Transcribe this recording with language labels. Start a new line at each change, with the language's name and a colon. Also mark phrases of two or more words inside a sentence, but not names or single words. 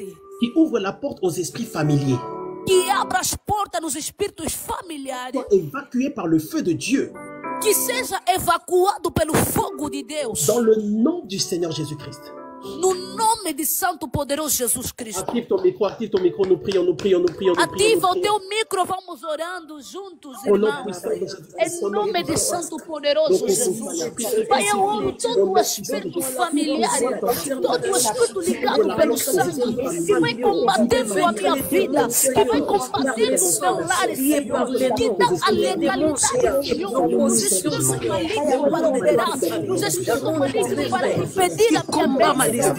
French: Qui ouvre la porte aux esprits familiers.
Portuguese: Que abra as portas nos espíritos familiares.
French: Soit évacué par le feu de Dieu.
Portuguese: Que seja evacuado pelo fogo de Deus.
French: Dans le nom du Seigneur Jésus-Christ.
Portuguese: No nome de Santo Poderoso Jesus Cristo.
French: Active ton micro, nous prions, nous prions, nous prions.
Portuguese: Ativa o teu micro, vamos orando juntos, irmãos. Em nome de Santo Poderoso Jesus. Pai, eu oro todo o espírito familiar, todo o espírito ligado pelo sangue, que vai combatendo a minha vida, que vai combatendo o meu lar, Senhor, que dá a legalidade, Senhor, nos espíritos malignos para operar, nos espíritos malignos para impedir a minha bênção.